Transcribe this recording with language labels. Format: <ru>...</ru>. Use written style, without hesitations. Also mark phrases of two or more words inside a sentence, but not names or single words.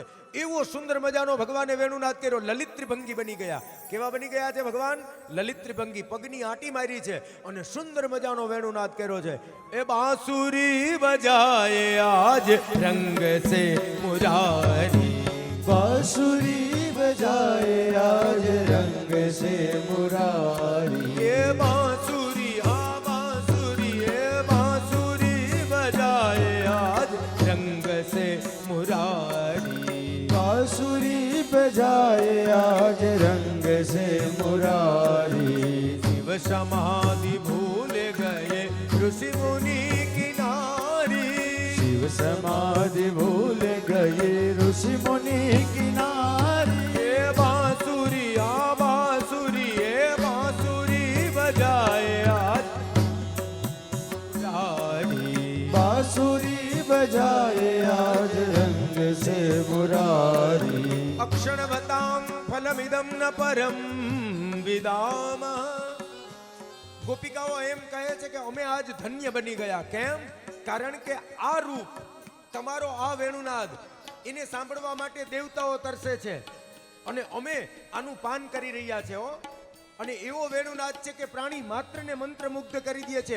<gu>એવો સુંદર મજાનો ભગવાને વેણુનાદ કર્યો. લલિત ત્રિભંગી બની ગયા. કેવા બની ગયા છે ભગવાન? લલિત ત્રિભંગી. પગની આંટી મારી છે અને સુંદર મજાનો વેણુનાદ કર્યો છે.</gu> <hi>ए बांसुरी बजाए आज रंग से मुरारी, बांसुरी बजाए आज रंग से मुरारी। ए बांसुरी आ बांसुरी ए बांसुरी बजाए आज रंग से मुरारी, बांसुरी बजाए आज रंग से मुरारी। शिव समाधि भूल गए ऋषि मुनि की नारी, शिव समाधि भूल गए ऋषि मुनि किनारी। ए बांसुरी आ बांसुरी ए बांसुरी बजाए आज मुरारी, बांसुरी बजाए आज रंग से मुरारी।</hi> <sa>अक्षणवतां फलमिदं न परम विदाम।</sa> <gu>ગોપિકાઓ એમ કહે છે કે અમે આજ ધન્ય બની ગયા. કેમ? કારણ કે આ રૂપ તમારો આ વેણુનાદ એને સાંભળવા માટે દેવતાઓ તરસે છે અને અમે આનું પાન કરી રહ્યા છે હો. અને એવો વેણુનાદ છે કે પ્રાણી માત્રને મંત્રમુગ્ધ કરી દે છે.</gu>